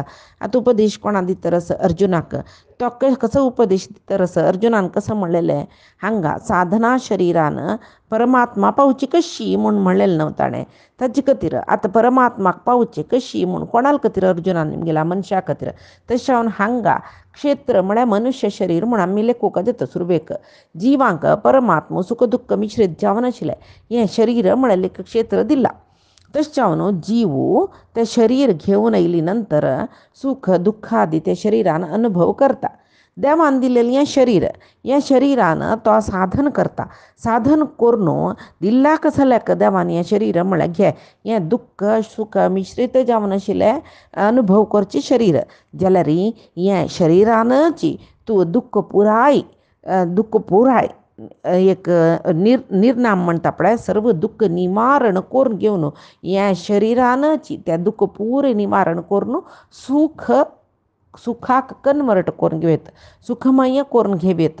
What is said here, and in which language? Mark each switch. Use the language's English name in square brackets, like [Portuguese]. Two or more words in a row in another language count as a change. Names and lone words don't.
[Konkani] आतां उपदेश कोणा दितर आसा अर्जुनाक तो कसो उपदेश दितर आसा अर्जुनान कसं म्हणलेलें हांगा साधना शरिरान परमात्मा पावची कशी म्हूण म्हणलेलें न्हू ताणें. ताजे खातीर आतां परमात्माक पावचे कशी म्हूण कोणाल खातीर अर्जुनान गेला मनशा खातीर. तशें जावन हांगा क्षेत्र म्हळ्यार मनुष्य शरीर म्हूण आमी लेखोवका जाता सुरवेक जिवांक परमात्मा सुख दुःख मिश्रीत जावन आशिल्लें हें शरीर म्हळ्यार एक क्षेत्र दिला. तशें जावन जीव ते शरीर घेवन येयली नंतर सुख दुःखादी ते शरिरान अनुभव करता. देवान दिलेलें हें शरिरान तो साधन करता. साधन करून दिल्ला कसं लेक देवान हें शरीर म्हळ्यार घे हें दुःख सुख मिश्रीत जावन आशिल्लें अनुभव करचें शरीर जाल्यार हें शरिरानच तूं दुःख पुराय एक निर्नाम म्हणटा पळय सर्व दुःख निवारण करून घेवन ह्या शरिरानच त्या दुःख पुरे निवारण करून सुखाक कन्वर्ट करून घेवेत सुखमय करून घेवेत.